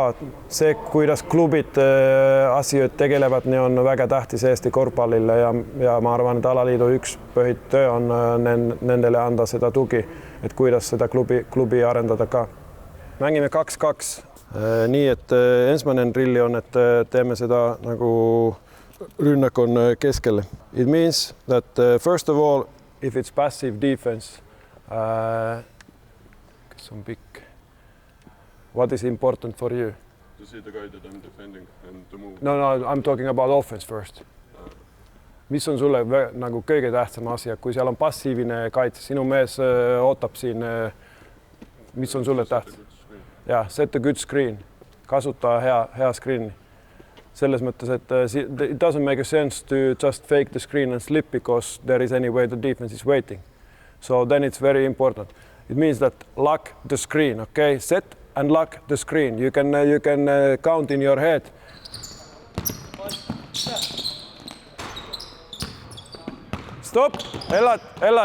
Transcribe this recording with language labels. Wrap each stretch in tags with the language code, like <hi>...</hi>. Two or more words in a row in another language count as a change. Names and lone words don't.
<et>See, kuidas klubid asju tegelevad, nii on väga tähtis Eesti korvpallile ja ma arvan, et alaliidu üks põhitöö on nendele anda seda tugi, et kuidas seda klubi arendada ka. Mängime 2-2. Nii, et esimene drilli on, et teeme seda nagu rünnak on keskel.</et> <en>It means that first of all, if it's passive defense,</en> <et>kes on pikk,</et> <en>what is important for you? To see the guy that I'm defending and to move. No, I'm talking about offense first.</en> <et>Mis on sulle nagu kõige tähtsam asia, kui seal on passiivine kaitse, sinu mees ootab siin, mis on sulle tähtsam? Ja,</et> <en>set a good screen,</en> <et>kasuta hea screeni. Selles mõttes, et</et> <en>it doesn't make a sense to just fake the screen and slip because there is any way the defense is waiting. So then it's very important. It means that lock the screen, okay? Set and lock the screen. You can count in your head. Stop, Elad.</en>